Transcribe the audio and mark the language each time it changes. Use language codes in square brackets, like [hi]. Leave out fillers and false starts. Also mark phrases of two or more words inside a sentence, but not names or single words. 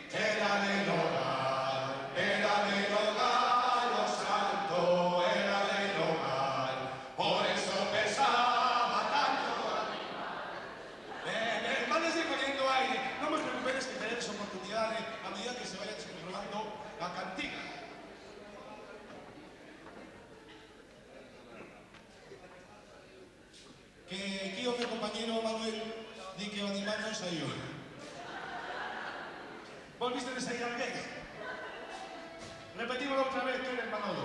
[es] Era del hogar, lo santo era del hogar, por eso pesaba tanto. Van a ir cogiendo aire, no os preocupéis que tenéis oportunidades a medida que se vaya descontrolando la cantina. [gl] Que aquí o meu compañero Manuel di que o animal non saiu. Vos viste de sair alguén? Repetímoslo outra vez, que eres Manolo.